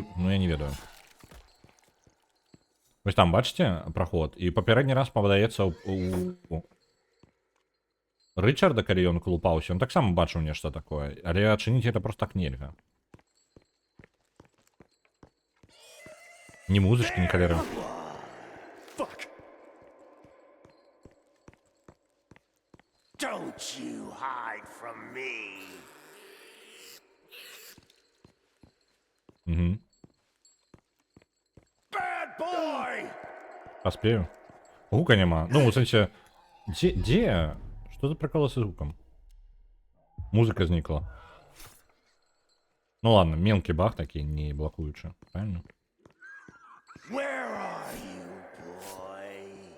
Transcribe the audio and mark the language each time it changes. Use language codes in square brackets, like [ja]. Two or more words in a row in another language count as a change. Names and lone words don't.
[be] Ну, я не ведаю. Вось там, бачыце, праход. І папярэдні раз падаецца у Рычарда, калі ён колупаўся, ён таксама бачыў нешта такое. Але адчыніць гэта проста так нельга. Ні музычкі, ні калеры. [en] Fuck! Don't you hide from me. [be] Угу. [en] Bad boy! [be] Паспею. Гука няма. Ну, у сэнсе... Дзе? Што за приколы з гукам? Музыка знікла. Ну ладно, мелкі баг такі, не блокуючы. [ru] Правильно? [en] Where are you, boy?